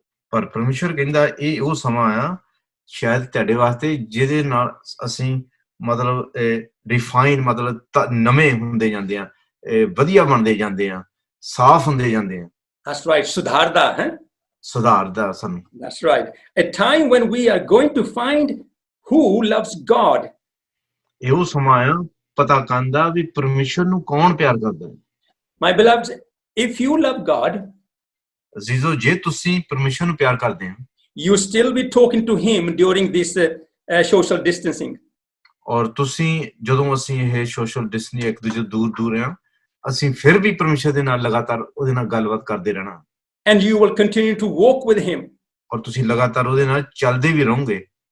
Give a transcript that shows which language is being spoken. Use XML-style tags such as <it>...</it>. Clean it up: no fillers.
<pa>ਪਰ ਪਰਮੇਸ਼ਰ ਕਹਿੰਦਾ ਇਹ ਉਹ ਸਮਾਂ ਆ ਸ਼ਾਇਦ ਤੁਹਾਡੇ ਵਾਸਤੇ ਜਿਹਦੇ ਨਾਲ ਅਸੀਂ ਮਤਲਬ ਰਿਫਾਈਨ ਮਤਲਬ ਨਵੇਂ ਹੁੰਦੇ ਜਾਂਦੇ ਆ, ਵਧੀਆ ਬਣਦੇ ਜਾਂਦੇ ਆ, ਸਾਫ਼ ਹੁੰਦੇ ਜਾਂਦੇ ਆ।</pa> <en>That's right,</en> <pa>ਸੁਧਾਰਦਾ ਹੈ। ਸੁਧਾਰਦਾ ਸਾਨੂੰ।</pa> <en>That's right. A time when we are going to find who loves God.</en> <pa>ਇਹ ਉਹ ਸਮਾਂ ਆ ਪਤਾ ਕਰਦਾ ਵੀ ਪਰਮੇਸ਼ਰ ਨੂੰ ਕੌਣ ਪਿਆਰ ਕਰਦਾ ਹੈ।</pa> <en>My beloveds, if you love God,</en> <pa>ਅਜ਼ੀਜ਼ੋ ਜੇ ਤੁਸੀਂ ਪਰਮੇਸ਼ਰ ਨੂੰ ਪਿਆਰ ਕਰਦੇ ਹੋ,</pa> <en>you still be talking to him during this social distancing.</en> <pa>ਔਰ ਤੁਸੀਂ ਜਦੋਂ ਅਸੀਂ ਇਹ ਸੋਸ਼ਲ ਡਿਸਟੈਂਸ ਇੱਕ ਦੂਜੇ ਦੂਰ ਆ, ਅਸੀਂ ਫਿਰ ਵੀ ਪਰਮੇਸ਼ਰ ਦੇ ਨਾਲ ਲਗਾਤਾਰ ਉਹਦੇ ਨਾਲ ਗੱਲਬਾਤ ਕਰਦੇ ਰਹਿਣਾ।</pa> <en>And you will continue to walk with him.</en> <pa>ਔਰ ਤੁਸੀਂ ਲਗਾਤਾਰ ਉਹਦੇ ਨਾਲ ਚੱਲਦੇ ਵੀ ਰਹੋਗੇ।</pa>